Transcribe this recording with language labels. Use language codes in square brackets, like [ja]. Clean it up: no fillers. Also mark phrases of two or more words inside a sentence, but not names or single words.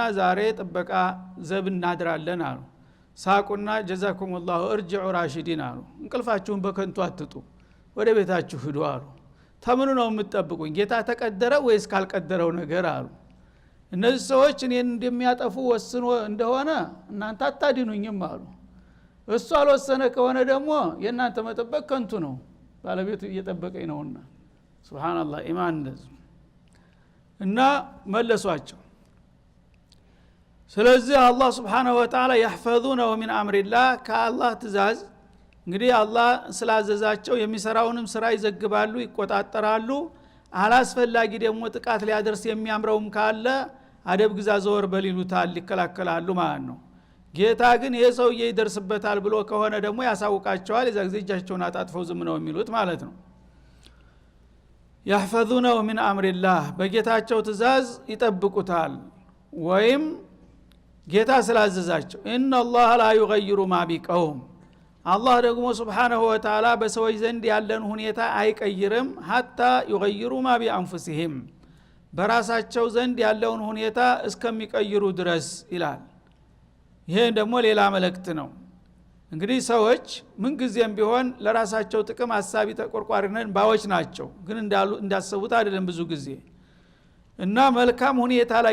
[am] ዛሬ ጥበቃ ዘብ እናድራለን አሉ ሳቁና [ar] جزاكم الله ارجعوا راشدين [am] አሉ እንቅልፋችሁን በከንቱ አትጡ ወደ ቤታችሁ ሂዱ አሉ ተምኑ ነው የምትጠብቁኝ ጌታ ተቀደረ ወይስ ካልቀደረው ነገር አሉ እነዚህ ሰዎች እኔን እንደሚያጠፉ ወስኖ እንደሆነ እናንተ አታድኑኝም አሉ እሱ አልወሰነ ከሆነ ደግሞ የእናንተ መጠበቅ ከንቱ ነው ባለቤቱ እየጠበቀኝ ነውና ሱብሃንአላህ ኢማን እንደዚህ እና መለሷቸው ስለዚህ አላህ [ar] سبحانه وتعالى يحفظونه من امر الله [am] ከአላህ ትእዛዝ እንግዲህ አላህ ስላዘዛቸው የሚሰራውንም ስራ ይዘግባሉ ይቆጣጣራሉ አላስፈላጊ ደግሞ ጥቃት ሊያደርስ የሚያምረውም ካለ አደብ ግዛ ዘወር በሊሉታል ይከላከላሉ ማለት ነው ጌታ ግን ይሄ ሰው ይደርስበታል ብሎ ከሆነ ደግሞ ያሳውቃቸዋል የዛ ጊዜ እጃቸውን አጣጥፈው ዝም ነው የሚሉት ማለት ነው [ar] يحفظونه من امر الله [am] በጌታቸው ትእዛዝ ይጠብቁታል ወይም ጌታ ስላዘዛቸው [ar] ان الله لا يغير ما بقوم [am] አላህ ደግሞ [ar] سبحانه وتعالى [am] በሰዎች ዘንድ ያለን ሁኔታ አይቀይርም hatta [ar] يغيروا ما بانفسهم [am] በራሳቸው ዘንድ ያለውን ሁኔታ እስከሚቀይሩ ድረስ ይላል ይሄ ደግሞ ሌላ መልእክት ነው እንግዲህ ሰዎች ምን ጊዜም ቢሆን ለራሳቸው ጥቅም ሐሳቢ ተቆርቋሪነን ባዎች ናቸው ግን እንዳሰቡት አይደለም ብዙ ጊዜ እና መልካም ሁኔታ ላይ